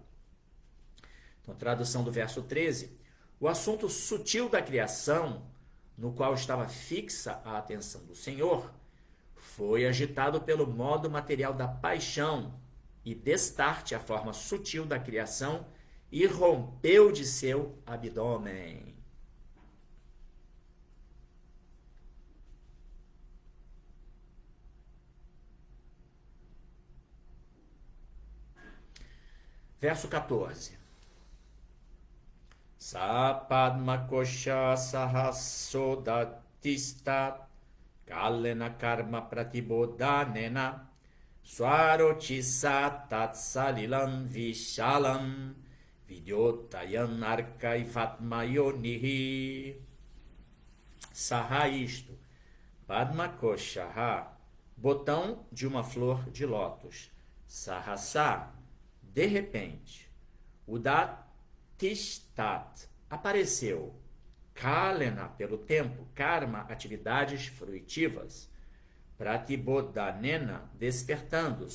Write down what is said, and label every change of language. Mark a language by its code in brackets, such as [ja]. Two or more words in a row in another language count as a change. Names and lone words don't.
[pt] Então, tradução do verso 13. O assunto sutil da criação, no qual estava fixa a atenção do Senhor, foi agitado pelo modo material da paixão e, destarte, a forma sutil da criação irrompeu de seu abdômen. Verso 14. [sa] स पद्म कोश सहसोदतिष्ठत् कालेन कर्म प्रतिबोधनेन स्वरोचिषा तत्सलिलं विशालं विद्योतयन् अर्कइवात्मा योनिः. [pt] Saha, isto. [sa] पद्म कोश, [pt] botão de uma flor de lótus. Sahasa, de repente. Udatistat, apareceu. Kalena, pelo tempo. Karma, atividades fruitivas. Pratibodhanena, despertando.